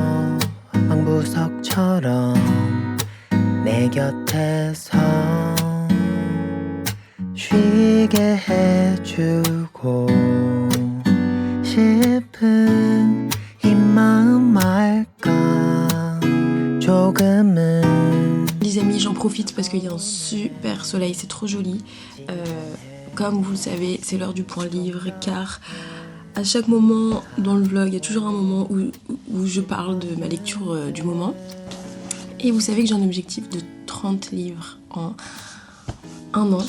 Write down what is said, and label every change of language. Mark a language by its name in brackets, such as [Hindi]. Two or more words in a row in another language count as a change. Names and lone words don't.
[Korean] 방구석처럼 내 곁에서 쉬게 해주고 싶은 이 마음 알까 조금은. [French] Les amis, j'en profite parce qu'il y a un super soleil, c'est trop joli. Comme vous le savez, c'est l'heure du point livre car à chaque moment dans le vlog, il y a toujours un moment où je parle de ma lecture du moment. Et vous savez que j'ai un objectif de 30 livres en 1 an.